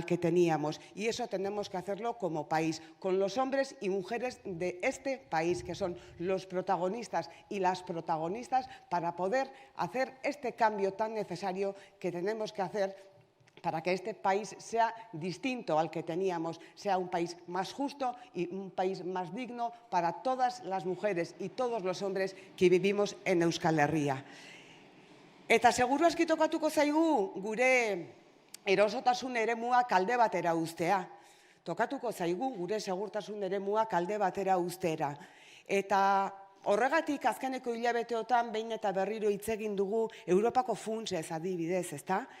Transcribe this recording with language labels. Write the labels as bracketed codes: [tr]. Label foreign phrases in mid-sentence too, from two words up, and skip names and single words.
[es] que teníamos, y eso tenemos que hacerlo como país, con los hombres y mujeres de este país, que son los protagonistas y las protagonistas para poder hacer este cambio tan necesario que tenemos que hacer para que este país sea distinto al que teníamos, sea un país más justo y un país más digno para todas las mujeres y todos los hombres que vivimos en Euskal Herria. [eu] Eta seguru aski tokatuko zaigu gure erosotasun eremua alde batera uztea. Tokatuko zaigu gure segurtasun eremua alde batera uztera. Eta horregatik azkeneko hilabeteotan behin eta berriro hitz egin dugu Europako funtsez adibidez, ezta?